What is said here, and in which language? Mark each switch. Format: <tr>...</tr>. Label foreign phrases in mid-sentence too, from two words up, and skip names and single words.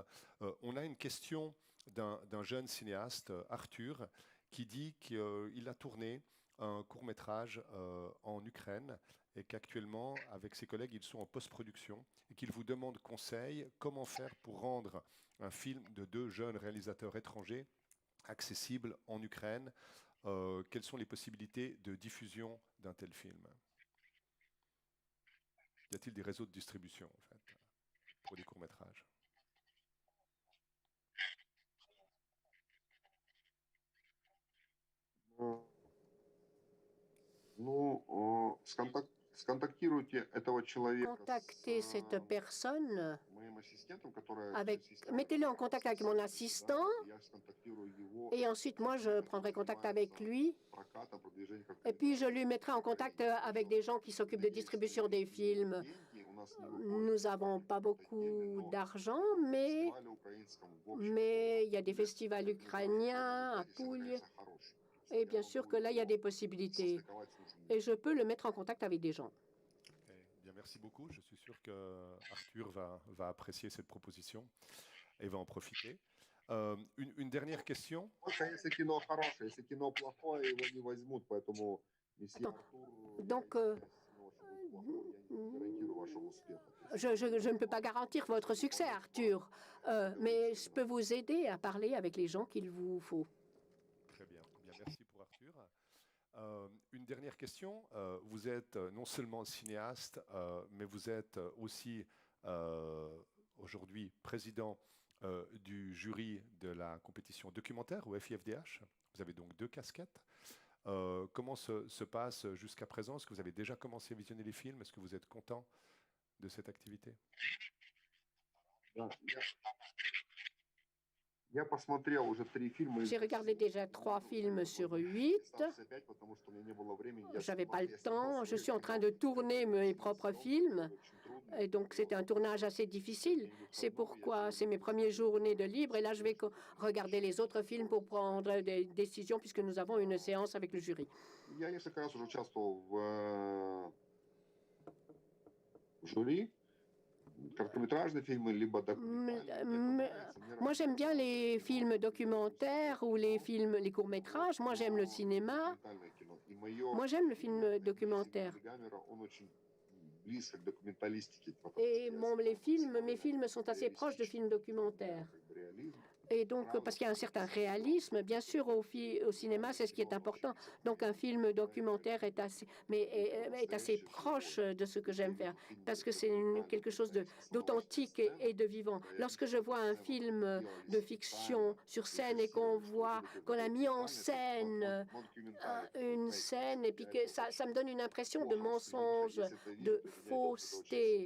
<fr>On a une question d'un jeune cinéaste, Arthur, qui dit qu'il a tourné un court-métrage en Ukraine et qu'actuellement, avec ses collègues, ils sont en post-production et qu'il vous demande conseil comment faire pour rendre un film de 2 jeunes réalisateurs étrangers accessible en Ukraine. Quelles sont les possibilités de diffusion d'un tel film? Y a-t-il des réseaux de distribution, en fait, pour des courts-métrages?</fr> <ru>Сконтактируйте этого человека</ru> <fr>Contactez cette personne</fr> <ru>моим ассистентом, который</ru> <fr>avec, mettez-le en contact avec mon assistant</fr> <ru>я сконтактирую его</ru> <fr>et ensuite moi je prendrai contact avec lui</fr> <ru>прокатом, продвижением как</ru> <fr>et puis je lui mettrai en contact avec des gens qui s'occupent de distribution des films.</fr> <ru>деньги. У нас</ru> <fr>Nous n'avons pas beaucoup d'argent, mais</fr> <ru>фестивале украинском в общем</ru> <fr>il y a des festivals ukrainiens à Pouille et bien sûr que là il y a des possibilités</fr> <ru>состыковать с нужными.</ru> <fr>et je peux le mettre en contact avec des gens. Bien, merci beaucoup. Je suis sûr que Arthur va apprécier cette proposition et va en profiter. Une dernière question.</fr> <ru>Только если кино хорошее, если кино плохое, его не возьмут, поэтому месье Артур,</ru> <fr>Donc,</fr> <ru>если кино ваше будет плохое, я не гарантирую вашего успеха.</ru> <fr>je ne peux pas garantir votre succès, Arthur, mais je peux vous aider à parler avec les gens qu'il vous faut. Très bien. Bien, merci pour Arthur. Une dernière question. Vous êtes non seulement cinéaste, mais vous êtes aussi aujourd'hui président du jury de la compétition documentaire au FIFDH. Vous avez donc 2 casquettes. Comment se passe jusqu'à présent? Est-ce que vous avez déjà commencé à visionner les films? Est-ce que vous êtes content de cette activité?</fr> <ru>Да, я посмотрел уже 3 фильма.</ru> <fr>J'ai regardé déjà 3 films sur 8.</fr> <ru>Остался 5, потому что у меня не было времени. Я</ru> <fr>J'avais pas</fr> <ru>снимал,</ru> <fr>le</fr> <ru>я снимал</ru> <fr>temps. Je</fr> <ru>свой</ru> <fr>suis en</fr> <ru>фильм.</ru> <fr>train de tourner mes propres films.</fr> <ru>Очень трудно.</ru> <fr>Et donc, c'était un tournage assez difficile. C'est pourquoi c'est mes premières journées de libre. Et là, je vais regarder les autres films pour prendre des décisions, puisque nous avons une séance avec le jury.</fr> <ru>Я несколько раз уже участвовал в жюри. Короткометражные фильмы, либо документальные. Мне это</ru> <fr>Moi,</fr> <ru>нравится.</ru> <fr>j'aime bien les films documentaires ou les films, les courts-métrages. Moi, j'aime le cinéma.</fr> <ru>Документальное кино. И моё</ru> <fr>Moi, j'aime le film documentaire.</fr> <ru>Гамера, он очень близко к документалистике. потому</ru> <fr>Et</fr> <ru>что я</ru> <fr>mes films sont assez proches de films documentaires.</fr> <ru>как бы réalisme.</ru> <fr>Et donc, parce qu'il y a un certain réalisme, bien sûr, au cinéma, c'est ce qui est important. Donc, un film documentaire est assez proche de ce que j'aime faire, parce que c'est quelque chose d'authentique et de vivant. Lorsque je vois un film de fiction sur scène et qu'on a mis en scène une scène, et puis que ça me donne une impression de mensonge, de fausseté.</fr>